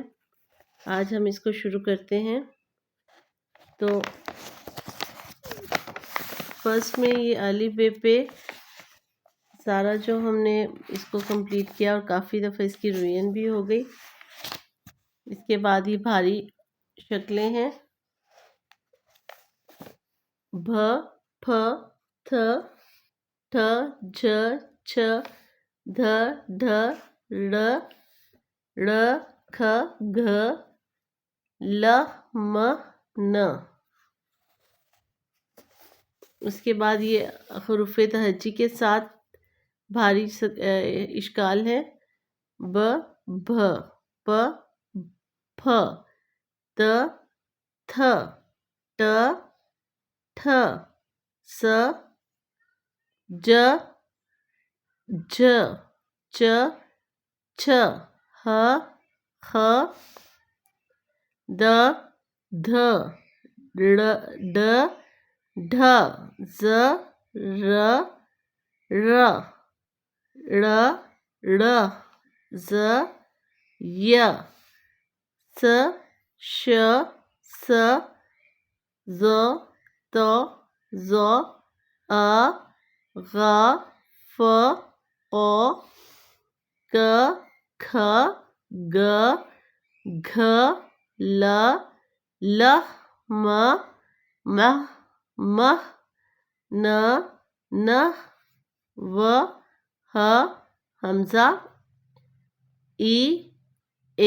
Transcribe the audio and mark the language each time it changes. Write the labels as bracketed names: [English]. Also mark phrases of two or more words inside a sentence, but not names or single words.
[Urdu] آج ہم اس کو شروع کرتے ہیں۔ تو فرسٹ میں یہ الف بے پہ سارا جو ہم نے اس کو کمپلیٹ کیا اور کافی دفعہ اس کی ریویژن بھی ہو گئی۔ اس کے بعد یہ بھاری شکلیں ہیں: ب، پ، تھ، ٹھ، جھ، چھ، دھ، ڈھ، ڑ، ڑ، کھ، گھ، ل، م، ن۔ اس کے بعد یہ حروف تہجی کے ساتھ بھاری اشکال ہے: ب، بھ، پ، پھ، ت، تھ، ٹ، ٹھ، س، ج، جھ، چ، چھ، ہ، خ، د، دھ، ڈ، ڈھ، ز، ر، ڑ، ڑ، ز، ی، ث، ش، ث، ظ، ط، ظ، ع، غ، ف، ق، ک، کھ، گ، گھ، ل، ل، م، م، م، ن، ن، و، ہ، حمزہ، ای، اے۔